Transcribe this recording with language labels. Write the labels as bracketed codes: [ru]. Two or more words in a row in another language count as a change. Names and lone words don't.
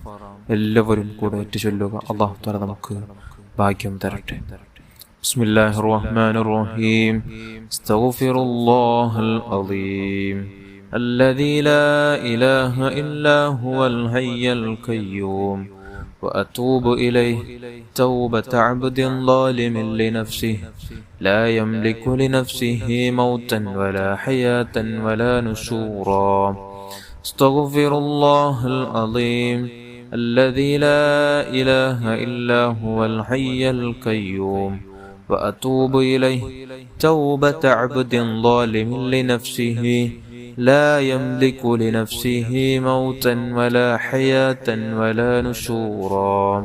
[ml] എല്ലാവരും കൂടെ ചൊല്ലുക. അല്ലാഹു തആല നമുക്ക് ഭാഗ്യം തരട്ടെ. [ar] بسم الله الرحمن الرحيم. أستغفر الله العظيم الذي لا إله إلا هو الحي القيوم وأتوب إليه توبة عبد ظالم لنفسه لا يملك لنفسه موتا ولا حياة ولا نشورا استغفر الله العظيم الذي لا إله إلا هو الحي القيوم وأتوب إليه توبة عبد ظالم لنفسه لا يملك لنفسه موتا ولا حياة ولا نشورا